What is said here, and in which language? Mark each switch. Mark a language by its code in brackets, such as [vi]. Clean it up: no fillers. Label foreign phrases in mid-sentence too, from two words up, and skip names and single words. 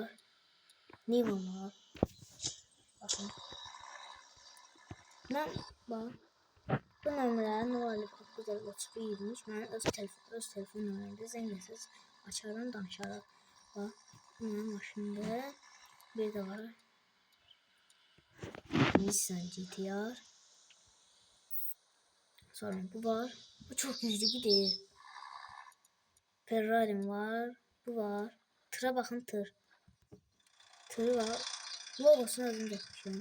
[az] Nivan var. Baxın. Mən bax. Bu nömrələri Novalif 931 mən öz telefon nömrəmdə zəngəsiz açarım, danışarım. Bax, mənim maşında bir də var. Nissan GT-R. Sonra bu var. [tr] Bu çok güçlü değil. Ferrari'm var. Bu var. Tıra bakın tır. Tırı var. Logosunu özüm yapmışım.